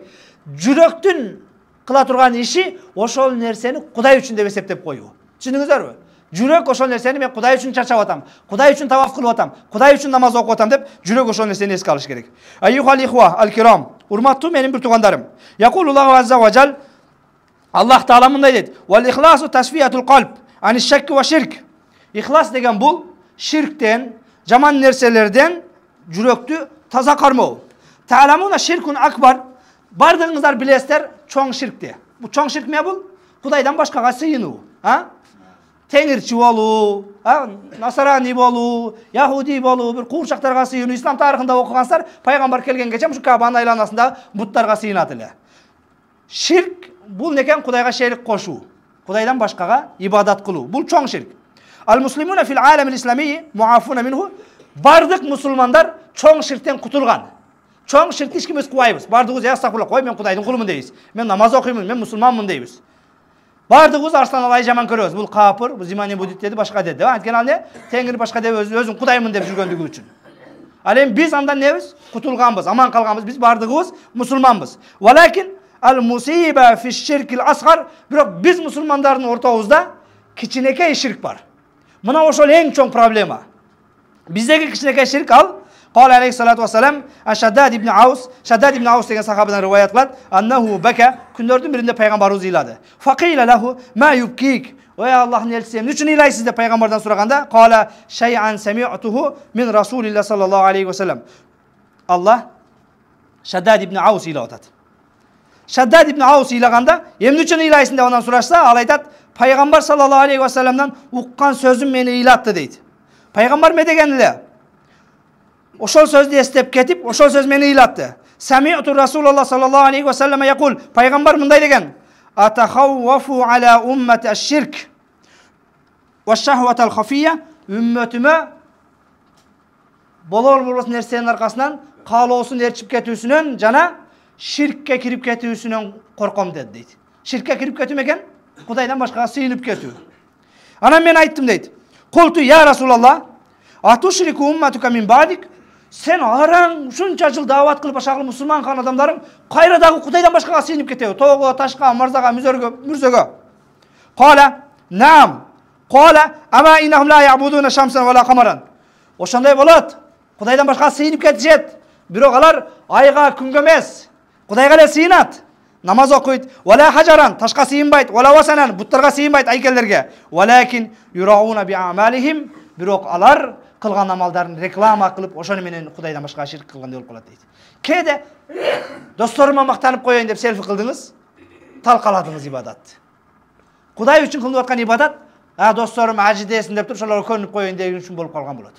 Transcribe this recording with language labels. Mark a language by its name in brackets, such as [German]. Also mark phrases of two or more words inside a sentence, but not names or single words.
[Kyrgyz] Жүрөктүн кыла турган иши ошол нерсени Кудай үчүн деп эсептеп коюу. Түшүндүңүздөрбү? Жүрөк ошол нерсени мен Кудай үчүн чарчап атам, Кудай үчүн таваф кылып атам, Кудай үчүн намаз окуп атам деп жүрөк ошол нерсени эске алыш керек. [Arabic] أيها الإخوة الكرام, [Kyrgyz] урматтуу менин бир туугандарым. [Arabic] يقول الله عز وجل, [Kyrgyz] Аллах Таала мындай дейт: [Arabic] "والإخلاص تصفية القلب عن الشك والشرك." [Kyrgyz] Ихлас деген бул ширктен, жаман нерселерден жүрөктү таза кармоо. [Arabic] تعلمون شرك أكبر. [Kyrgyz] Бардыгыңыздар билесиздер, чоң ширкте. Бул чоң ширк эмне бул? Кудайдан башкага сыйынуу, теңирчи болуу, насарани болуу, яхуди болуу, бир куурчактарга сыйынуу. Ислам тарыхында окугансыздар, пайгамбар келгенгече ушу Кабанын айланасында буттарга сыйынат эле. Ширк бул некен? Кудайга шерик кошуу, Кудайдан башкага ибадат кылуу. Бул чоң ширк. [Arabic] المسلمون في العالم الإسلامي معافون منه. [Kyrgyz] Бардык мусулмандар чоң ширктен кутулган. Чоң ширкти эч ким кылбайбыз. Бардыгыбыз астагфирулла, кой мен Кудайдын кулумун дейбиз. Мен намаз окуймун, мен мусулманмын дейбиз. Бардыгыбыз Арслан Алай жаман көрөбүз. Бул капыр, бул зимани будит деди, башка деди. Анткени ал не? Теңир башка деп өзүн Кудаймын деп жүргөндүгү үчүн. Ал эми биз андан небиз? Кутулганбыз, аман калганбыз. Биз бардыгыбыз мусулманбыз. [Arabic] ولكن المصيبة في الشرك الأصغر. [Kyrgyz] Бирок биз мусулмандардын ортобузда кичинекей ширк бар. Мына ошол эң чоң проблема. Биздеги кичинекей ширк ал [Arabic] قال عليه الصلاة والسلام [Kyrgyz] Şaddad ibn Aus, Şaddad ibn Aus деген сахабадан риваят кылат, [Arabic] أنه بكى, [Kyrgyz] күндөрдүн биринде пайгамбарыбыз ыйлады. [Arabic] فقيل له ما يبكيك. [Kyrgyz] Ой Аллахтын элчиси, эмне үчүн ыйлайсыз деп пайгамбардан сураганда, [Arabic] قال شيئا سمعته من رسول الله صلى الله عليه وسلم. [Kyrgyz] Allah Şaddad ibn Aus ыйлап атат. Şaddad ibn Aus ыйлаганда, эмне үчүн ыйлайсың деп андан сурашса, ал айтат, пайгамбар [Arabic] صلى الله عليه وسلم'den [Kyrgyz] уккан сөзүм мени ыйлатты дейт. Пайгамбар эмне деген эле? Ошол сөздү эстеп кетип, ошол сөз мени ыйлатты. [Arabic] سمعت رسول الله صلى الله عليه وسلم يقول, [Kyrgyz] пайгамбар мындай деген: [Arabic] "أتخوف على أمتي الشرك والشهوة الخفية." [Kyrgyz] Үммөтүмө болор нерсенин аркасынан каалоосун эрчип кетүүсүнөн жана ширкке кирип кетүүсүнөн корком dedi дейт. Ширкке кирип кетүү экен? Кудайдан башкага сыйынып кетүү. Анан мен айттым дейт. [Arabic] قلت يا رسول الله أتشرك أمتك من بعدك. [Kyrgyz] Sen араң ушунча жыл дават кылып ашагыл мусулман калган адамдарың кайра дагы Кудайдан башкага сыйынып кетеби? Тоого, ташка, марзага, мүрзөгө. [Arabic] قال نعم. قال أما إنهم لا يعبدون شمسا ولا قمرا. [Kyrgyz] Ошондой болот. Кудайдан башкага сыйынып кетишет. Бирок алар айга, күнгө эмес, Кудайга эле сыйынат. Намаз окуйт, [Arabic] ولا حجرا, [Kyrgyz] ташка сыйынбайт, [Arabic] ولا وثنا, [Kyrgyz] буттарга сыйынбайт, айкелдерге. [Arabic] ولكن يراءون بأعمالهم. [Kyrgyz] Бирок алар кылган амалдарын реклама кылып, ошону менен Кудайдан башка ширк кылгандай болуп калат дейт. Кээде досторума мактанып коеюн деп селфи кылдыңыз, талкаладыңыз ибадат. Кудай үчүн кылынып аткан ибадат, досторум ажы десин деп туруп, ошолорго көнүп коеюн деген үчүн болуп калган болот.